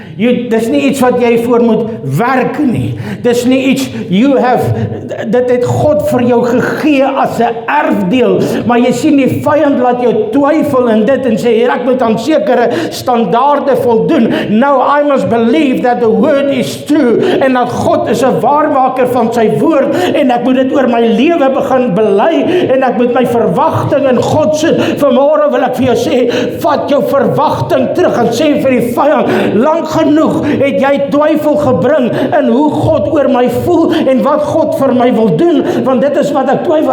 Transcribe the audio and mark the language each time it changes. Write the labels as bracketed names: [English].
[Afrikaans] Dis nie iets wat jy voor moet werk nie. Dis nie iets, dit het God vir jou gegee as 'n erfdeel. Maar jy sien die vyand laat jou twyfel in dit en sê, ek moet aan sekere standaarde voldoen. [English] Now I must believe that the word is true. [Afrikaans] En dat God is 'n waarmaker van sy woord. En ek moet dit oor my lewe begin bely. En ek moet my verwagting in God sit. Vanmôre wil ek vir jou sê, vat jou verwagting terug en sê vir die vyand, lank genoeg het jy twyfel gebring in hoe God oor my voel en wat God vir my wil doen, want dit is wat ek twyfel.